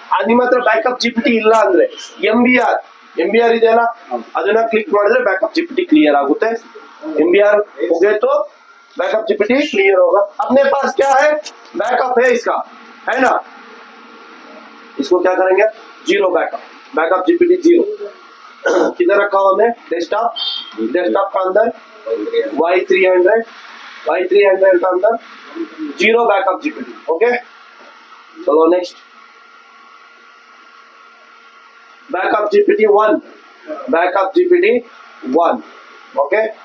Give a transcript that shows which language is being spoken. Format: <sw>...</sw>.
<kn>ನಿಮ್ಮ ಹತ್ರ backup GPT ಇಲ್ಲ ಅಂದ್ರೆ MBR ಇದೆಯಲ್ಲ, ಅದನ್ನ ಕ್ಲಿಕ್ ಮಾಡಿದ್ರೆ ಬ್ಯಾಕಪ್ GPT क्लियर आगुते.</kn> <hi>MBR हो गए तो बैकअप GPT क्लियर होगा. अपने पास क्या है? बैकअप है इसका, है ना. इसको क्या करेंगे? 0 बैकअप GPT 0. किधर रखा हुआ हमने? डेस्कटॉप का अंदर Y300 का अंदर 0 बैकअप GPT. ओके चलो नेक्स्ट. Backup GPT 1, okay.</hi>